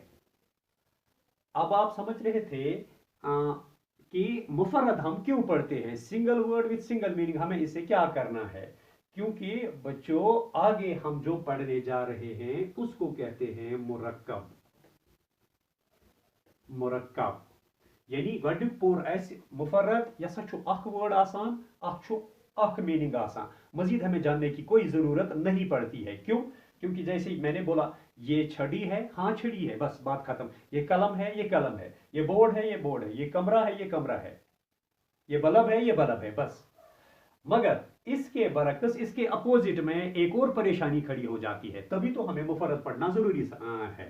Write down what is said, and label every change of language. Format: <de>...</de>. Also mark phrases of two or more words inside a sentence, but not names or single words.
<hi>अब आप समझ रहे थे कि मुफर्रद हम क्यों पढ़ते हैं,</hi> <en>single word with single meaning,</en> <hi>हमें इसे क्या करना है। क्योंकि बच्चों आगे हम जो पढ़ने जा रहे हैं उसको कहते हैं मुरक्कब।</hi> <ks>मुरक्कब यानी गड पोर ऐसे मुफर्रद यसा छु अख वर्ड आसान, अख छु अख मीनिंग आसान,</ks> <hi>मजीद हमें जानने की कोई जरूरत नहीं पड़ती है।</hi> <ks>क्यों?</ks> <hi>क्योंकि जैसे मैंने बोला ये छड़ी है, हाँ छड़ी है, बस बात खत्म। ये कलम है, ये कलम है, ये बोर्ड है, ये बोर्ड है, ये कमरा है, ये कमरा है, ये बल्ब है, ये बल्ब है, बस। मगर इसके बरक्स, इसके अपोजिट में एक और परेशानी खड़ी हो जाती है, तभी तो हमें मुफर्रद पढ़ना जरूरी है।</hi>